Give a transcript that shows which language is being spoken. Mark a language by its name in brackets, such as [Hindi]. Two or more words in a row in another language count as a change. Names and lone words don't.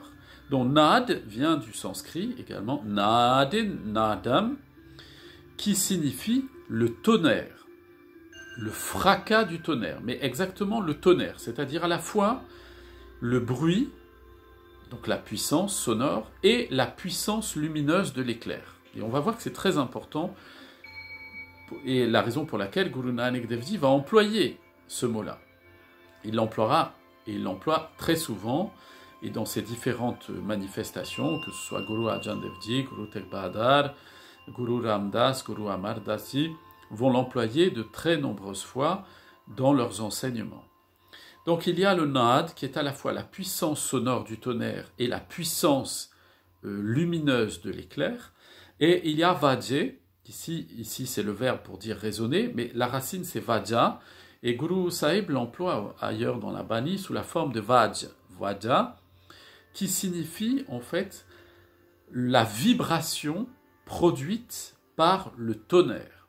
[French] Donc nad vient du sanskrit également nadin, nadam, qui signifie le tonnerre, le fracas du tonnerre, mais exactement le tonnerre, c'est-à-dire à la fois le bruit, donc la puissance sonore, et la puissance lumineuse de l'éclair. Et on va voir que c'est très important, et la raison pour laquelle Guru Nanak Dev Ji va employer ce mot-là. Il l'emploiera, et il l'emploie très souvent, et dans ses différentes manifestations, que ce soit Guru Arjan Dev Ji, Guru Tegh Bahadur, Guru Ram Das, Guru Amar Das Ji, vont l'employer de très nombreuses fois dans leurs enseignements. Donc il y a le nad, qui est à la fois la puissance sonore du tonnerre et la puissance lumineuse de l'éclair, et il y a Vaje, Ici c'est le verbe pour dire raisonner, mais la racine c'est vaja, et Guru Sahib l'emploie ailleurs dans la Bani sous la forme de vaja, qui signifie en fait la vibration produite par le tonnerre.